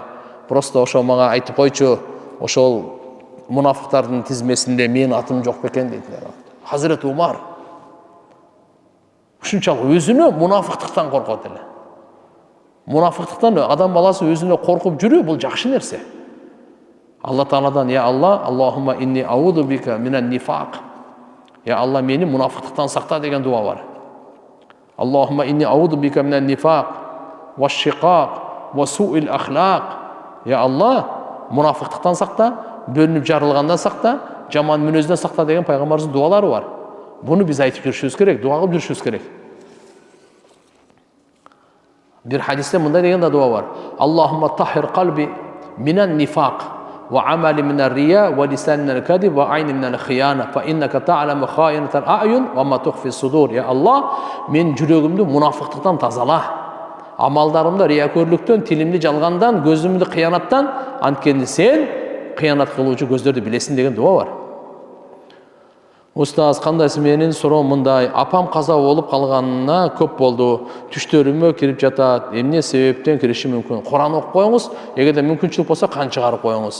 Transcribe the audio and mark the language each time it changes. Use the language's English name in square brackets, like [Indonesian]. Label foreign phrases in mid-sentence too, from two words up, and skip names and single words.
[Kyrgyz] Просто ошо мага айтып койчу, ошол мунафыктардын тизмесинде менин атым жок бекен дейт. Хазирет Умар ушунчалык өзүнө мунафыктыктан коркот эле. Мунафыктыктан адам баласы өзүнө коркуп жүрүү бул жакшы нерсе. Алла Тааладан, я Алла, [Arabic] اللهم إني أعوذ بك من النفاق. [Kyrgyz] Я Алла, мени мунафыктыктан сакта деген дуа бар. [Arabic] اللهم إني أعوذ بك من النفاق والشقاق وسوء الأخلاق. [Kyrgyz] Я Алла, мунафыктыктан сакта, бөлүнүп жарылгандан сакта, жаман мүнөздөн сакта деген пайгамбарыбыздын дуалары бар. Буну биз айтып жүрүшүбүз керек, дуа кылып жүрүшүбүз керек. Бир хадисте мындай деген да дуа бар. [Arabic] اللهم طهر قلبي من النفاق وعملي من الرياء ولساني من الكذب وعيني من الخيانة فإنك تعلم خائنة الأعين وما تخفي الصدور. [Kyrgyz] Я Алла, мен жүрөгүмдү мунафыктыктан тазала. Амалдарымды риякөрлүктөн, тилимди жалгандан, көзүмдү кыянаттан, анткени сен кыянат кылуучу көздөрдү билесиң деген дуа бар. Устаз, кандайсы? Менин суроом мындай: апам каза болуп калганына көп болду. Түштөрүмө кирип жатат. Эмне себептен кириши мүмкүн? Куран окуп коюңуз, эгерде мүмкүнчүлүк болсо кан чыгарып коюңуз.